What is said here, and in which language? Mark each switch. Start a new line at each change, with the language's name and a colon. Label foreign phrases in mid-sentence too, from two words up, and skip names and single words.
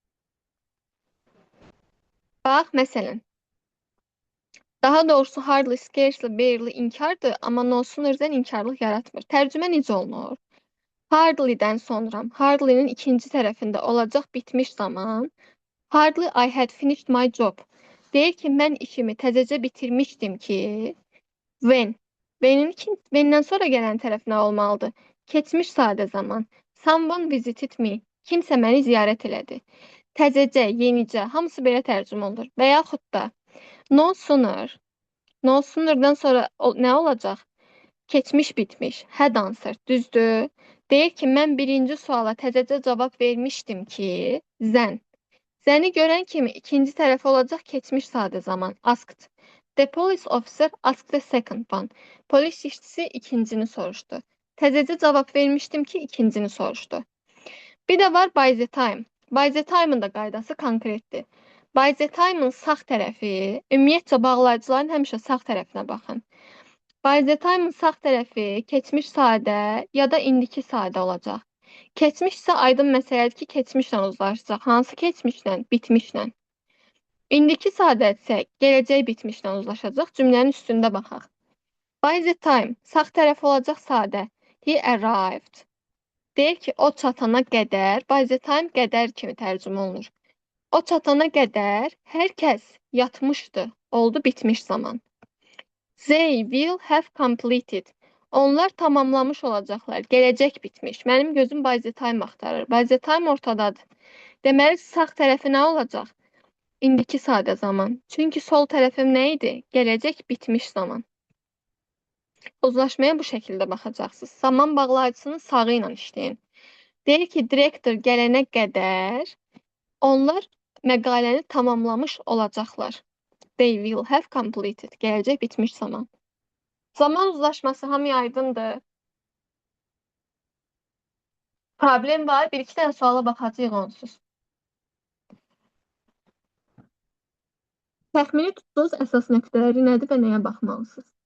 Azerbaijani: Bax, məsələn, daha doğrusu
English: hardly, scarcely, barely
Azerbaijani: inkardır, amma
English: no sooner'dən
Azerbaijani: inkarlıq yaratmır. Tərcümə necə olunur? Hardly'dən sonra, hardly'nin ikinci tərəfində olacaq bitmiş zaman,
English: hardly I had finished my job.
Azerbaijani: Deyir ki, mən işimi təzəcə bitirmişdim ki, when. When'dən sonra gələn tərəf nə olmalıdır? Keçmiş sadə zaman.
English: Someone visited me.
Azerbaijani: Kimsə məni ziyarət elədi. Təzəcə, yenicə, hamısı belə tərcümə olunur. Və yaxud da
English: no sooner. No sooner'dan
Azerbaijani: sonra nə olacaq? Keçmiş bitmiş.
English: Had answered.
Azerbaijani: Düzdür. Deyir ki, mən birinci suala təzəcə cavab vermişdim ki, then. Zəni görən kimi ikinci tərəf olacaq keçmiş sadə zaman.
English: Asked. The police officer asked the second one.
Azerbaijani: Polis işçisi ikincini soruşdu. Təzəcə cavab vermişdim ki, ikincini soruşdu. Bir də var
English: by the time. By the time'ın
Azerbaijani: da qaydası konkretdir.
English: By the time'ın
Azerbaijani: sağ tərəfi, ümumiyyətcə bağlayıcıların həmişə sağ tərəfinə baxın.
English: By the time'ın
Azerbaijani: sağ tərəfi keçmiş sadə ya da indiki sadə olacaq. Keçmiş isə aydın məsələdir ki, keçmişlə uzlaşacaq. Hansı keçmişlə? Bitmişlə. İndiki sadə isə gələcək bitmişlə uzlaşacaq. Cümlənin üstündə baxaq.
English: By the time
Azerbaijani: sağ tərəf olacaq sadə.
English: He arrived.
Azerbaijani: Deyir ki, o çatana qədər,
English: by the time
Azerbaijani: qədər kimi tərcümə olunur. O çatana qədər hər kəs yatmışdı, oldu bitmiş zaman.
English: They will have completed.
Azerbaijani: Onlar tamamlamış olacaqlar, gələcək bitmiş. Mənim gözüm
English: by the time
Azerbaijani: axtarır.
English: By the time
Azerbaijani: ortadadır. Deməli, sağ tərəfi nə olacaq? İndiki sadə zaman. Çünki sol tərəfim nə idi? Gələcək bitmiş zaman. Uzlaşmaya bu şəkildə baxacaqsınız. Zaman bağlayıcısının sağı ilə işləyin. Deyir ki, direktor gələnə qədər onlar məqaləni tamamlamış olacaqlar.
English: They will have completed.
Azerbaijani: Gələcək bitmiş zaman. Zaman uzlaşması hamıya aydındır. Problem var. Bir-iki dənə suala baxacağıq onsuz. Təxmini tutduğunuz əsas nöqtələri nədir və nəyə baxmalısınız?